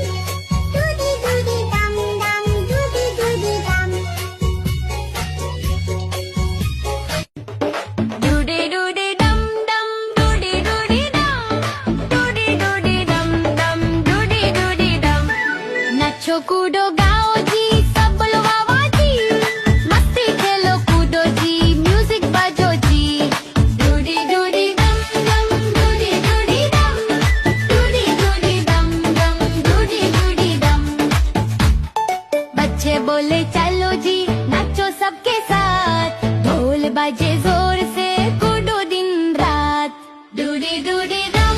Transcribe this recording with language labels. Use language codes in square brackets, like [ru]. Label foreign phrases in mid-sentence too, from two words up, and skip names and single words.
[en] Doody doody dum dum, doody doody dum. Doody doody dum dum, doody doody dum. Doody doody dum dum, doody doody dum. [hi] नाचो कूदो गाओ जी, सब बोलो वाह वाह जी। मस्ती खेलो कूदो जी, म्यूजिक बजो जी। [en] doody doody dum dum, doody doody dum. Doody doody dum dum, doody doody dum. [hi] बच्चे बोले चलो जी, नाचो सबके साथ। ढोल बजे जोर से, कूदो दिन रात। [en] doody doody dum